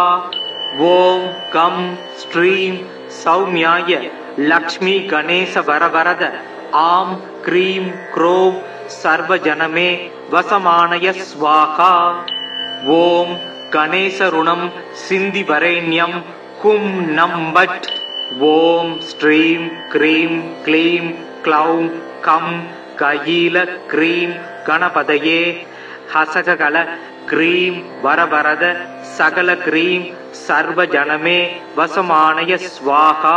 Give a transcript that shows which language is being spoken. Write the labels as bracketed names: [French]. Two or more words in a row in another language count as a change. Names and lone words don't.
[Sanskrit] ओम कं श्रीं सौम्याय लक्ष्मी गणेश वरवरद आं क्रीं क्रों सर्वजनमे वसमानय स्वाहा। ओम गणेश ऋणं सिन्धि वरेण्यं कुम् नम् फट्. ओम् श्रीम् क्रीम् क्लीम् क्लौम् कम् कयील क्रीम् गणपतये हसकल क्रीम् वरवरद सकल क्रीम् सर्व जनमे वशमानय स्वाहा.